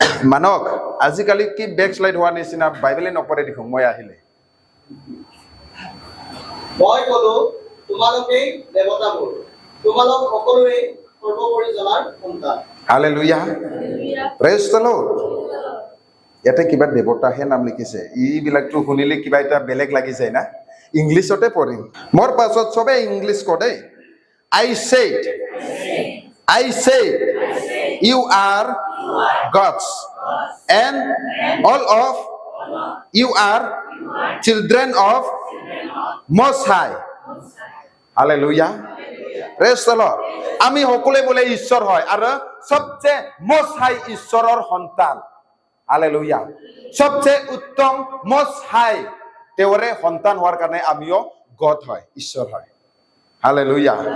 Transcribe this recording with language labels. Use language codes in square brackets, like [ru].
[as] মানক আজিকালি কি বেকশ্লাইড হোৱা নিচিনা বাইবেলে নপঢ়ে দেখোন। মই আহিলে মই কলো, তোমালোকেই দেৱতাবোৰ, তোমালোক সকলোৱে সৰ্বোপৰি জনাৰ সন্তান। [en] Hallelujah. Praise the Lord. [as] ইয়াতে কিবা দেৱতাহে নাম লিখিছে, এইবিলাকটো শুনিলে কিবা এটা বেলেগ লাগি যায় না। ইংলিছতে পঢ়িম। মোৰ পাছত চবে ইংলিছ ক দেই। [en] I said you are gods and all of you are children of Most High. Hallelujah. Praise the Lord. [as] আমি সকলোৱে বোলে ঈশ্বৰ হয় আৰু সবচেয়ে most high ঈশ্বৰৰ সন্তান। হালেলুয়া। সবচেয়ে উত্তম most high তেওঁৰে সন্তান হোৱাৰ কাৰণে আমিও গড হয়, ঈশ্বৰ হয়। হালেলুয়া।